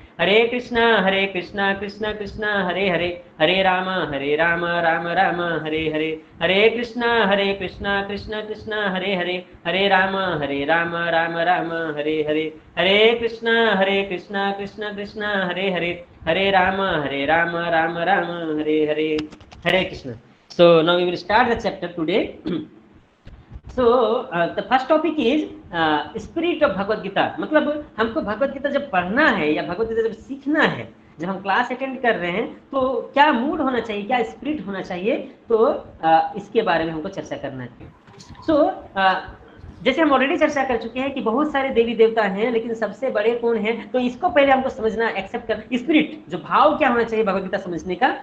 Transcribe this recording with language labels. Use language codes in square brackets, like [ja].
[sa] हरे कृष्णा कृष्ण कृष्ण हरे हरे हरे राम राम राम हरे हरे। हरे कृष्णा कृष्ण कृष्ण हरे हरे हरे राम राम राम हरे हरे। हरे कृष्णा कृष्ण कृष्ण हरे हरे हरे राम राम राम हरे हरे। हरे Krishna. [en] So now we will start the chapter today. So the first topic is spirit of Bhagavad Gita. [hi] मतलब हमको भगवद गीता जब पढ़ना है या भगवद गीता जब सीखना है, जब हम क्लास अटेंड कर रहे हैं तो क्या मूड होना चाहिए, क्या स्पिरिट होना चाहिए, तो इसके बारे में हमको चर्चा करना है। So जैसे हम ऑलरेडी चर्चा कर चुके हैं कि बहुत सारे देवी देवता हैं, लेकिन सबसे बड़े कौन हैं, तो इसको पहले हमको समझना, एक्सेप्ट कर, स्पिरिट जो भाव क्या होना चाहिए भगवद गीता समझने का।